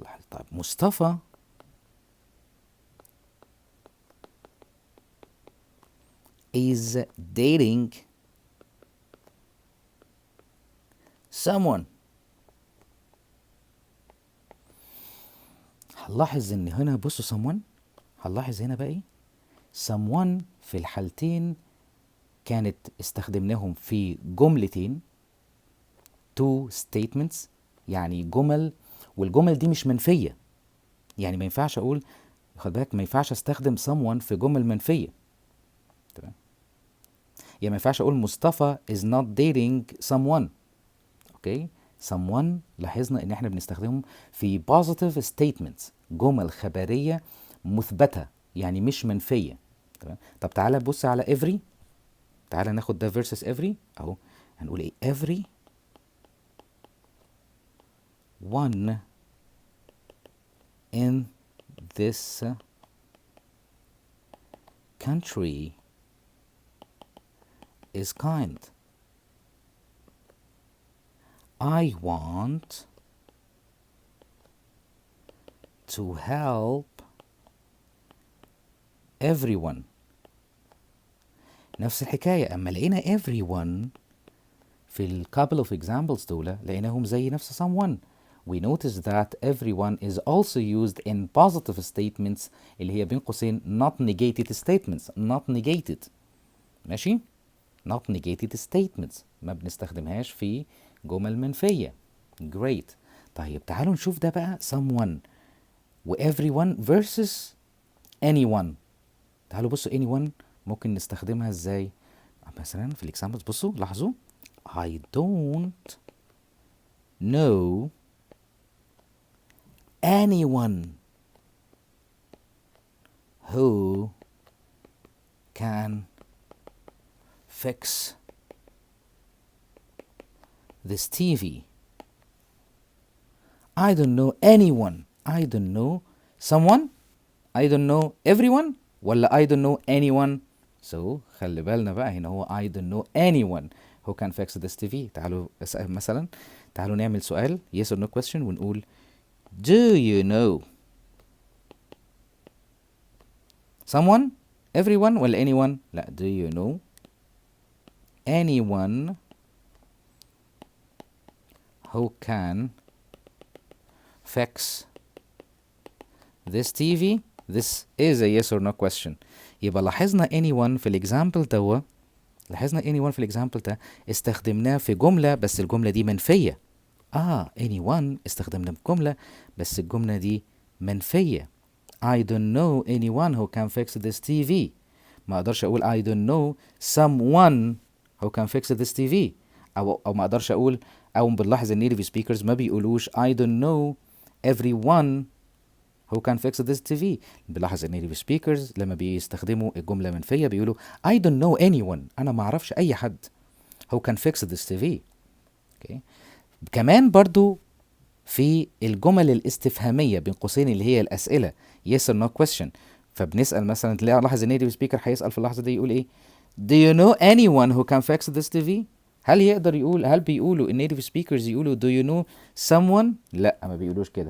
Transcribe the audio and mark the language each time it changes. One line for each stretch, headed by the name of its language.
English: طيب مصطفى is dating someone.
Arabic: هنلاحظ ان هنا بصوا someone، هنلاحظ هنا بقى ايه؟ someone في الحالتين كانت استخدمناهم في جملتين،
English: two statements،
Arabic: يعني جمل، والجمل دي مش منفية. يعني ما ينفعش اقول، خد بالك، ما ينفعش استخدم someone في جمل منفية. تمام، يعني ما ينفعش اقول مصطفى
English: is not dating someone.
Arabic: اوكي، someone لاحظنا ان احنا بنستخدمهم في
English: positive statements،
Arabic: جمل خبرية مثبتة يعني مش منفية. تمام، طب تعالى بص على every، تعالى ناخد ده versus every اهو. هنقول ايه؟
English: every one in this country is kind. I want to help everyone.
Arabic: نفس الحكاية، أما لقينا everyone في ال
English: couple of examples
Arabic: دول لقيناهم زي نفس someone.
English: We notice that everyone is also used in positive statements
Arabic: اللي هي بين قوسين
English: not negated statements.
Arabic: not negated، ماشي؟
English: not negated statements
Arabic: ما بنستخدمهاش في جمل منفية. great. طيب تعالوا نشوف ده بقى someone و everyone versus anyone. تعالوا بصوا anyone ممكن نستخدمها ازاي. مثلا في الاكزامبلز بصوا لاحظوا
English: I don't know anyone who can fix this TV. I don't know anyone. I don't know someone. I don't know everyone ولا I don't know anyone. So
Arabic: خلي بالنا بقى هنا هو
English: I don't know anyone who can fix this TV.
Arabic: تعالوا مثلا تعالوا نعمل سؤال
English: yes or no question ونقول do you know someone, everyone ولا anyone؟ لا، do you know anyone who can fix this TV. This is a yes or no question.
Arabic: يبقى لاحظنا anyone في الاكزامبل ده، لاحظنا anyone في الاكزامبل ده استخدمناه في جملة بس الجملة دي منفية. anyone استخدمنا في جملة بس الجملة دي منفية.
English: I don't know anyone who can fix this TV.
Arabic: ما اقدرش اقول
English: I don't know someone who can fix this TV.
Arabic: او ما اقدرش اقول، او بنلاحظ النيتيف سبيكرز ما بيقولوش
English: I don't know everyone who can fix this TV.
Arabic: بنلاحظ النيتيف سبيكرز لما بيستخدموا الجملة منفية بيقولوا
English: I don't know anyone.
Arabic: انا ما اعرفش اي حد
English: who can fix this TV. okay.
Arabic: كمان برضو في الجمل الاستفهامية بين قوسين اللي هي الأسئلة
English: yes or no question،
Arabic: فبنسأل مثلا تلاقي لاحظ النيتيف سبيكر هيسأل في اللحظة دي يقول ايه؟
English: Do you know anyone who can fix this TV؟
Arabic: هل يقدر يقول، هل بيقولوا النيتيف سبيكرز يقولوا
English: do you know someone؟
Arabic: لا ما بيقولوش كده.